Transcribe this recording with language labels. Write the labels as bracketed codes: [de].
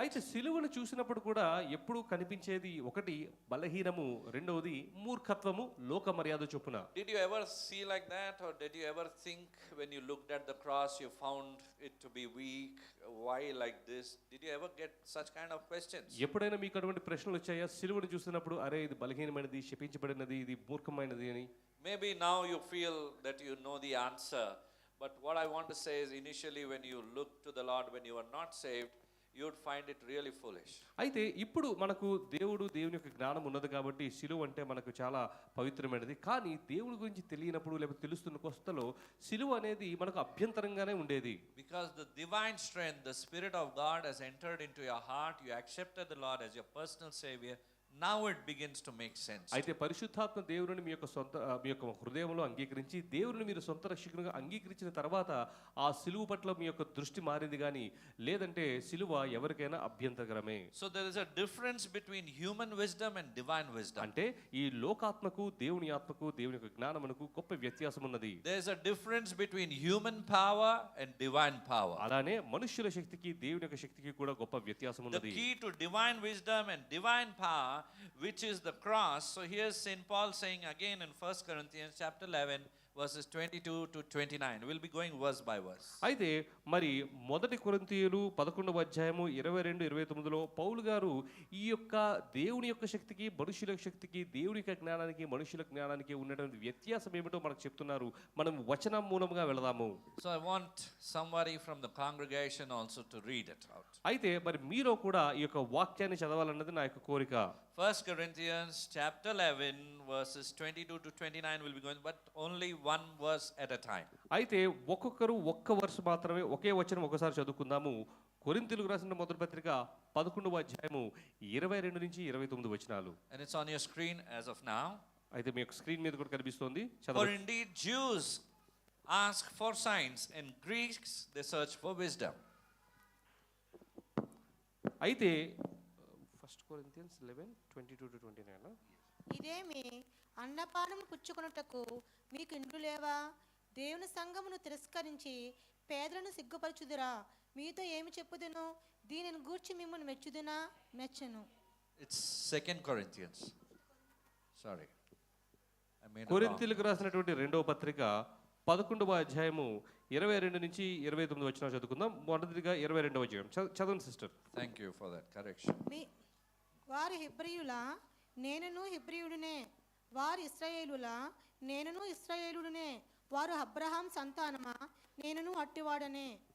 [te] అయితే సిలువను చూసినప్పుడు కూడా ఎప్పుడు కనిపించేది ఒకటి బలహీనము, రెండవది మూర్ఖత్వము లోక మర్యాద చొప్పున. [en] Did you ever see like that, or did you ever think when you looked at the cross you found it to be weak? Why like this? Did you ever get such kind of questions? [te] ఎప్పుడైనా మీకు అటువంటి ప్రశ్నలు వచ్చాయా? సిలువను చూసినప్పుడు అరే ఇది బలహీనమైనది, శపించబడినది, ఇది మూర్ఖమైనది అని. [en] Maybe now you feel that you know the answer. But what I want to say is, initially when you look to the Lord when you are not saved, you would find it really foolish. [te] అయితే ఇప్పుడు మనకు దేవుని యొక్క జ్ఞానం ఉన్నది కాబట్టి సిలువ అంటే మనకు చాలా పవిత్రమైనది. కానీ దేవుడి గురించి తెలియనప్పుడు లేకపోతే తెలుస్తున్న కొస్తలో సిలువ అనేది మనకు అభ్యంతరంగానే ఉండేది. [en] Because the divine strength, the Spirit of God has entered into your heart, you accepted the Lord as your personal Savior. now it begins to make sense. [te] అయితే పరిశుద్ధాత్మ దేవుని మీ యొక్క హృదయంలో అంగీకరించి దేవుని మీరు సొంత రక్షకునిగా అంగీకరించిన తర్వాత ఆ సిలువ పట్ల మీ యొక్క దృష్టి మారింది కానీ లేదంటే సిలువ ఎవరికైనా అభ్యంతరకరమే. [en] So there is a difference between human wisdom and divine wisdom. [te] అంటే ఈ లోకాత్మకు దేవుని ఆత్మకు దేవుని యొక్క జ్ఞానమునకు గొప్ప వ్యత్యాసం ఉన్నది. [en] There is a difference between human power and divine power. [te] అలానే మనుష్యుల శక్తికి దేవుని యొక్క శక్తికి కూడా గొప్ప వ్యత్యాసం [en] The [te] ఉన్నది. [en] key to divine wisdom and divine power, which is the cross. So here's St. Paul saying again in 1 Corinthians chapter 11 verses 22 to 29. We'll be going verse by verse. [te] అయితే మరి మొదటి కొరింథీయులు 11వ అధ్యాయము 22-29లో పౌలు గారు ఈ యొక్క దేవుని యొక్క శక్తికి మనుషుల శక్తికి దేవుని యొక్క జ్ఞానానికి మనుషుల జ్ఞానానికి ఉన్నటువంటి వ్యత్యాసం ఏమిటో మనకు చెప్తున్నారు. మనం వచనం మూలంగా వెళదాము. [en] So I want somebody from the congregation also to read it out. [te] అయితే మరి మీరు కూడా ఈ యొక్క వాక్యాన్ని చదవాలన్నది నా యొక్క కోరిక. [en] 1 Corinthians chapter 11 verses 22 to 29 will be going, but only one verse at a time. [te] అయితే ఒక్కొక్కరు ఒక్క వర్ష మాత్రమే ఒకే వచనం ఒకసారి చదువుకుందాము. కొరింథీయులకు రాసిన మొదటి పత్రిక 11వ అధ్యాయము 22-29 వచనాలు. [en] And it's on your screen as of now. [te] అయితే మీ యొక్క స్క్రీన్ మీద కూడా కనిపిస్తోంది. [en] For [te] చదవండి. [en] indeed Jews ask for signs and Greeks they search for wisdom. అయితే 1 Corinthians 11:22-29 [te] ఇదేమి అన్నపానము పుచ్చుకొనుటకు మీకు ఇండ్లు లేవా? దేవుని సంఘమును తిరస్కరించి పేదలను సిగ్గుపరచుదురా? మీతో ఏమి చెప్పుదును? దీనిని గూర్చి మిమ్మల్ని మెచ్చుదునా? మెచ్చను. [en] It's 2 Corinthians. Sorry. I made a wrong. [te] కొరింథీయులకు రాసినటువంటి రెండవ పత్రిక 11వ అధ్యాయము 22-29 వచనాలు చదువుకుందాం. మొదటిగా 22వ అధ్యాయం చదవండి sister. [en] Thank you for that correction. [te] వారు హెబ్రీయులా? నేనును హెబ్రీయుడునే. వారు ఇశ్రాయేలులా? నేనును ఇశ్రాయేలుడునే. వారు అబ్రహాం సంతానమా? నేనును అట్టివాడనే.